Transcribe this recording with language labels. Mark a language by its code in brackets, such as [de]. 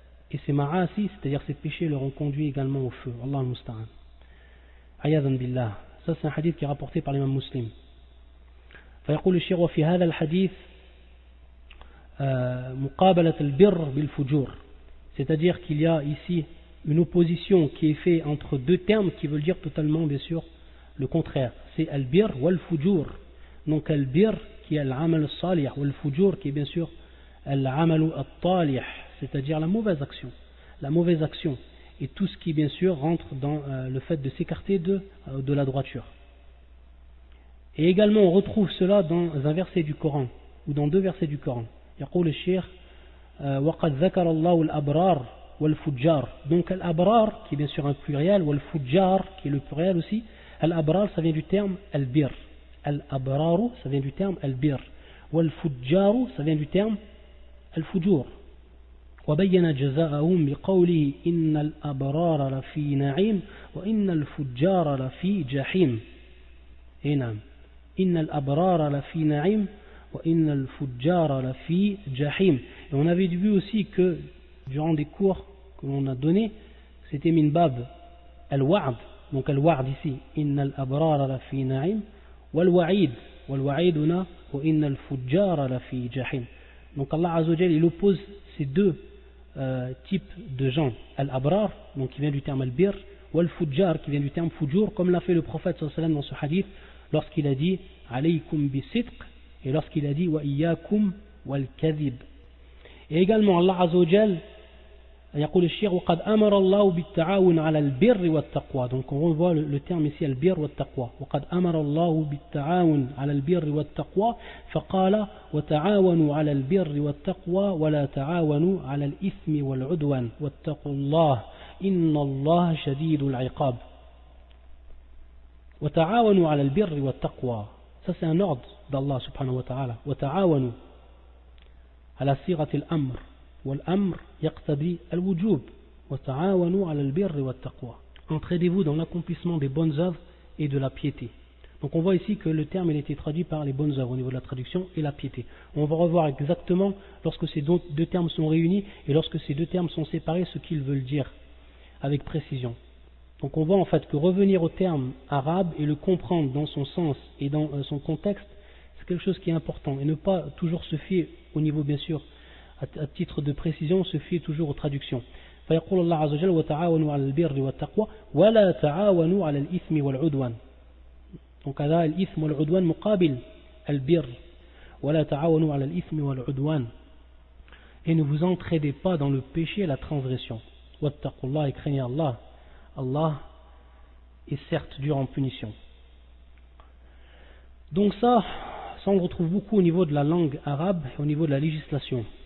[fr] Et ces ma'asi, c'est-à-dire ces péchés, leur ont conduit également au feu. Allah al-musta'an. [ar] Ayadan billah. [fr] Ça c'est un hadith qui est rapporté par l'imam Muslim. [ar] فيقول الشيخ وفي هذا الحديث مقابلة البر بالفجور. [fr] C'est-à-dire qu'il y a ici une opposition qui est faite entre deux termes qui veulent dire totalement bien sûr le contraire. C'est al-bir wal-fujur. Donc al-bir qui est al-amal al-salih, wal-fujur qui est bien sûr al-amal al-talih, c'est-à-dire la mauvaise action. La mauvaise action et tout ce qui bien sûr rentre dans le fait de s'écarter de la droiture. Et également on retrouve cela dans un verset du Coran ou dans deux versets du Coran. [ar] يقول الشيخ وقد ذكر الله الأبرار والفجار. [fr] Donc al-abrar qui est bien sûr un pluriel, wal-fujjar qui est le pluriel aussi. Al-abrar ça vient du terme al-bir. Al-abraru ça vient du terme al-bir. Wal-fujjaru ça vient du terme al-fujur. [ar] وبين جزاءهم بقوله إن الأبرار لفي نعيم وإن الفجار لفي جحيم. نعم إن الأبرار لفي نعيم وإن الفجار لفي جحيم. [fr] Et on avait vu aussi que durant des cours que l'on a donnés, c'était min bab al-wa'd. Donc al-wa'd ici, [ar] إن الأبرار لفي نعيم والوعيد والوعيد هنا وإن الفجار لفي جحيم. [fr] Donc Allah Azza wa Jal il oppose ces deux types de gens, al-abrar, donc qui vient du terme al-bir, ou al-fujjar, qui vient du terme fujur, comme l'a fait le prophète sallallahu alayhi wa sallam dans ce hadith, lorsqu'il a dit [ar] alaykum bi-sidq, [fr] et lorsqu'il a dit [ar] wa iyyakum wal-kadhib. [fr] Et également Allah Azza wa Jal [ar] يقول الشيخ وقد أمر الله بالتعاون على البر والتقوى. [fr] Donc on revoit le terme ici [ar] البر والتقوى. وقد أمر الله بالتعاون على البر والتقوى فقال وتعاونوا على البر والتقوى ولا تعاونوا على الإثم والعدوان واتقوا الله إن الله شديد العقاب. وتعاونوا على البر والتقوى. [fr] Ça c'est un ordre d'Allah subhanahu wa ta'ala. [ar] وتعاونوا على صيغة الأمر. والأمر يقتضي الوجوب وتعاونوا على البر والتقوى. [fr] Entraidez-vous dans l'accomplissement des bonnes œuvres et de la piété. Donc on voit ici que le terme il a été traduit par les bonnes œuvres au niveau de la traduction et la piété. On va revoir exactement lorsque ces deux termes sont réunis et lorsque ces deux termes sont séparés ce qu'ils veulent dire avec précision. Donc on voit en fait que revenir au terme arabe et le comprendre dans son sens et dans son contexte, c'est quelque chose qui est important et ne pas toujours se fier au niveau bien sûr à titre de précision, se fier toujours aux traductions. [ar] فيقول الله عز وجل وتعاونوا على البر والتقوى ولا تعاونوا على الإثم والعدوان. [fr] Donc [ar] هذا الإثم والعدوان مقابل البر ولا تعاونوا على الإثم والعدوان. [fr] Et ne vous entraidez pas dans le péché et la transgression. [ar] واتقوا الله [fr] et craignez Allah. Allah est certes dur en punition. Donc ça on le retrouve beaucoup au niveau de la langue arabe et au niveau de la législation.